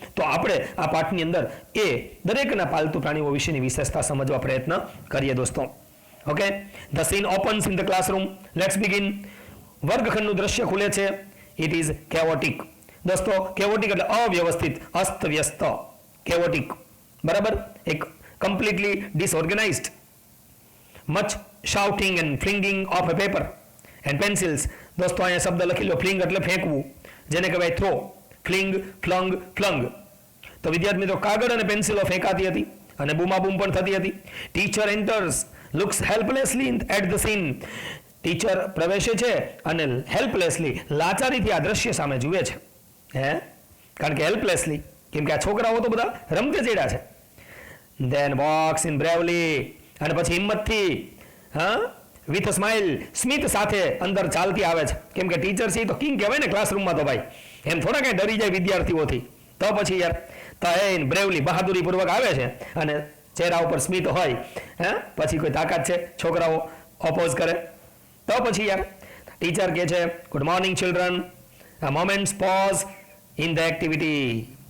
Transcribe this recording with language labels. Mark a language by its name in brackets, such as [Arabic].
[Gujarati] તો આપણે આ પાઠની અંદર એ દરેકના પાલતુ પ્રાણીઓ વિશેની વિશેષતા સમજવા પ્રયત્ન કરીએ દોસ્તો. [English] Okay, the scene opens in the classroom. Let's begin. [Gujarati] વર્ગખંડનું દ્રશ્ય ખુલે છે. [English] It is chaotic. [Gujarati] દોસ્તો, કેવોટિક એટલે અવ્યવસ્થિત, અસ્તવ્યસ્ત, કેવોટિક, બરાબર. [English] એક completely disorganized. Much shouting and flinging of a paper and pencils. [Gujarati] દોસ્તો અહીંયા શબ્દ લખી લો. ફ્લિંગ એટલે ફેંકવું, જેને કહેવાય થ્રો. ફ્લિંગ, ફ્લંગ, ફ્લંગ. તો વિદ્યાર્થી મિત્રો, કાગળ અને પેન્સિલો ફેંકાતી હતી અને બૂમાબૂમ પણ થતી હતી. [English] Teacher enters, looks helplessly at the scene. [Gujarati] Teacher પ્રવેશે છે અને હેલ્પલેસલી, લાચારીથી આ દ્રશ્ય સામે જુએ છે. કારણ કે હેલ્પલેસલી, કેમ કે આ છોકરાઓ તો બધા રમતે ચડ્યા છે. [English] Then walks in bravely, [Gujarati] અને પછી હિંમતથી [English] with smile, [Gujarati] સ્મિત સાથે અંદર ચાલતી આવે છે. કેમ કે ટીચર છે તો કિંગ કહેવાય ને ક્લાસરૂમમાં, તો ભાઈ એમ થોડા કઈ ડરી જાય વિદ્યાર્થીઓથી. તો પછી યાર તો એ બ્રેવલી બહાદુરી પૂર્વક આવે છે અને ચહેરા ઉપર સ્મિત હોય. પછી કોઈ તાકાત છે છોકરાઓ ઓપોઝ કરે? તો પછી યાર ટીચર કહે છે [English] Good morning children, a moment's pause in the activity.